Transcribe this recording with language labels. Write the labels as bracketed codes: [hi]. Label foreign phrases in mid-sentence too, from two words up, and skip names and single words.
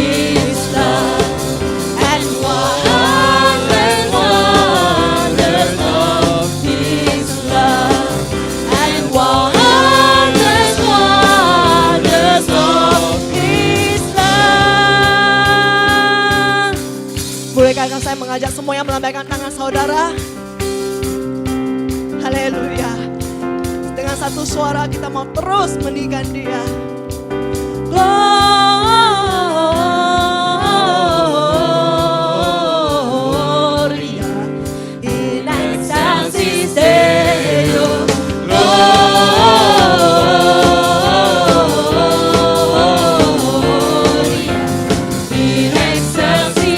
[en] and wonders of his love, and wonders of his love. [id] Bolehkah saya mengajak semuanya melambaikan tangan saudara? Haleluya. Dengan satu suara kita mau terus meninggikan dia. [la] Gloria in excelsis Deo. Gloria in excelsis.